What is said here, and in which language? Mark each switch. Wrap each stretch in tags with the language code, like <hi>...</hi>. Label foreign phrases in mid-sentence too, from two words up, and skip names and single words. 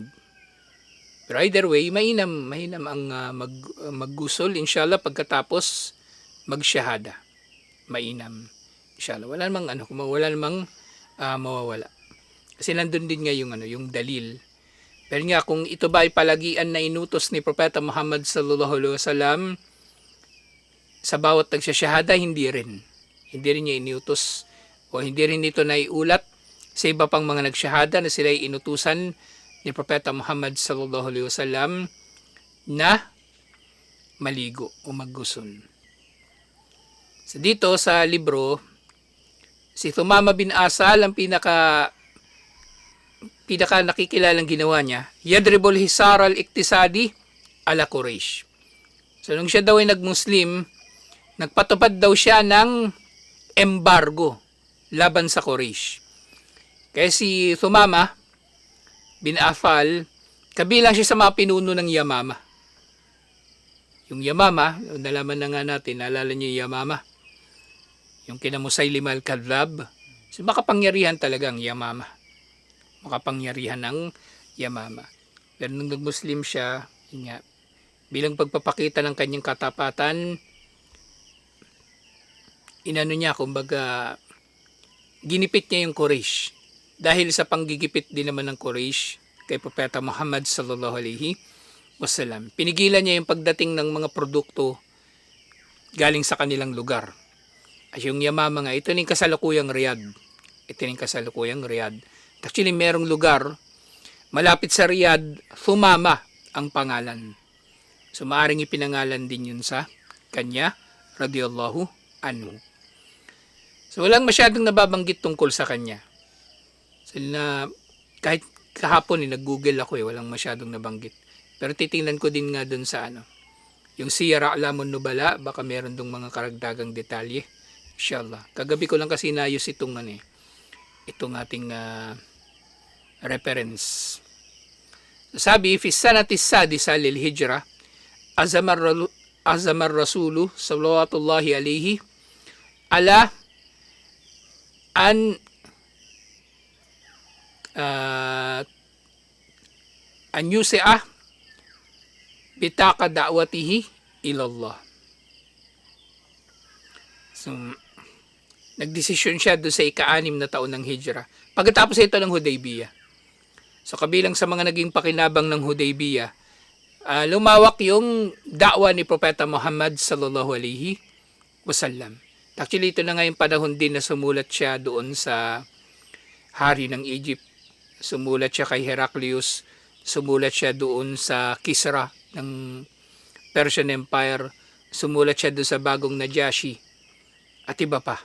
<tl>Pero either way, mainam ang maggusol, inshallah, pagkatapos magsyahada. Mainam. Inshallah. Wala namang mawawala. Kasi nandun din nga yung dalil. Pero nga, kung ito ba ay palagian na inutos ni Propeta Muhammad</tl> <ar>صلى الله عليه وسلم</ar> <tl>sa bawat nagsyahada, hindi rin. Hindi rin niya inutos o hindi rin ito naiulat sa iba pang mga nagsyahada na sila ay inutusan ni Propeta Muhammad</tl> <ar>صلى الله عليه وسلم</ar> <tl>na maligo o maggusul. So dito sa libro, si Thumama bin Asal ang pinaka nakikilalang ginawa niya,</tl> <ar>يضرب الحصار الاقتصادي على قريش.</ar> <tl>So nung siya daw ay nag-Muslim, nagpatupad daw siya ng embargo laban sa Quraysh. Kaya si Thumama bin Afal, kabilang siya sa mga pinuno ng Yamama. Yung Yamama, nalaman na nga natin, naalala niyo yung Yamama. Yung kina Musaylim al-Kadhab. So makapangyarihan talagang Yamama. Makapangyarihan ng Yamama. Pero nung nag-Muslim siya, nga, bilang pagpapakita ng kanyang katapatan, kumbaga, ginipit niya yung Quraysh. Dahil sa panggigipit din naman ng Quraysh kay Propeta Muhammad</tl> <ar>صلى الله عليه وسلم,</ar> <tl>pinigilan niya yung pagdating ng mga produkto galing sa kanilang lugar. At yung Yamama nga, ito yung kasalukuyang Riyadh. Actually, merong lugar malapit sa Riyadh, Thumama ang pangalan. So, maaring ipinangalan din yun sa kanya,</tl> <ar>رضي الله عنه.</ar> <tl>So, walang masyadong nababanggit tungkol sa kanya. So, kahit kahapon nag-google ako walang masyadong nabanggit. Pero titingnan ko din nga dun sa yung Siyar A'lamun Nubala, baka meron dong mga karagdagang detalye. Inshallah. Kagabi ko lang kasi inayos itong ating reference. Sabi,</tl> <ar>في سنة سادسة للهجرة، عزم الرسول صلى الله عليه على أن يوسع بطاقة دعوته إلى الله.</ar> <tl>So, nagdesisyon siya doon sa ika-6 na taon ng hijra. Pagkatapos ito ng Hudaybiyah. So, kabilang sa mga naging pakinabang ng Hudaybiyah, lumawak yung da'wa ni Propeta Muhammad</tl> <ar>صلى الله عليه وسلم.</ar> <tl>Actually, ito na nga yung panahon din na sumulat siya doon sa hari ng Egypt. Sumulat siya kay Heraclius, sumulat siya doon sa Kisra ng Persian Empire, sumulat siya doon sa bagong Najashi, at iba pa.</tl>